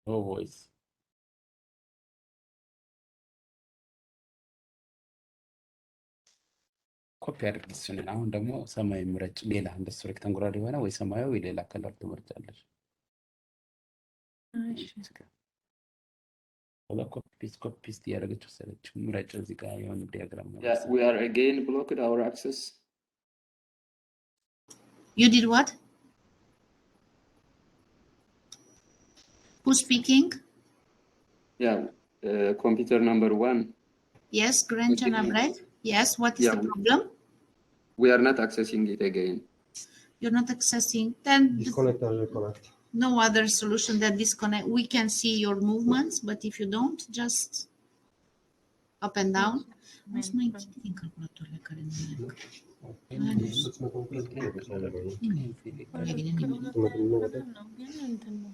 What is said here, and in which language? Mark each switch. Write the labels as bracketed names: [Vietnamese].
[Amharic] ቮይስ ኮፒ አድርግ እሱን። አሁን ደግሞ ሰማያዊ ምረጭ። ሌላ እንደሱ ሬክታንጉላር የሆነ ወይ ሰማያዊ ወይ ሌላ ከለር ትመርጫለሽ። ከዛ ኮፒ ፔስት እያደረገች ወሰደችው። ምረጭ እዚህ ጋር የሆነ ዲያግራም ነው። [English] We are again blocked our access. You did what? Who's speaking? Yeah, computer number 1. Yes, Granjan Abred. Yes, what is the problem? We are not accessing it again. You're not accessing. Then Disconnect and reconnect. no other solution than disconnect. We can see your movements, but if you don't, just up and down. [Romanian] Nu să mai închid din calculatoarele care nu merg.